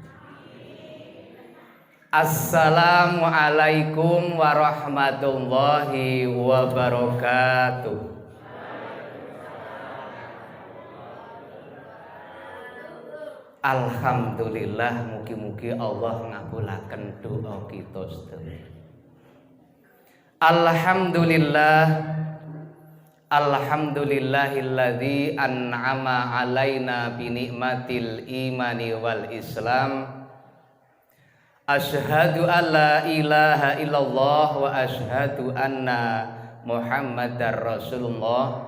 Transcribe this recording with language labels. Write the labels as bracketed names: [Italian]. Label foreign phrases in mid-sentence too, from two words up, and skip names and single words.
[Arabic] السلام عليكم ورحمة الله وبركاته. [Javanese] Alhamdulillah, mugi-mugi Allah ngabulaken doa kita sedaya. [Arabic] الحمد لله الذي أنعم علينا بنعمة الإيمان والإسلام. أشهد أن لا إله إلا الله وأشهد أن محمدا رسول الله.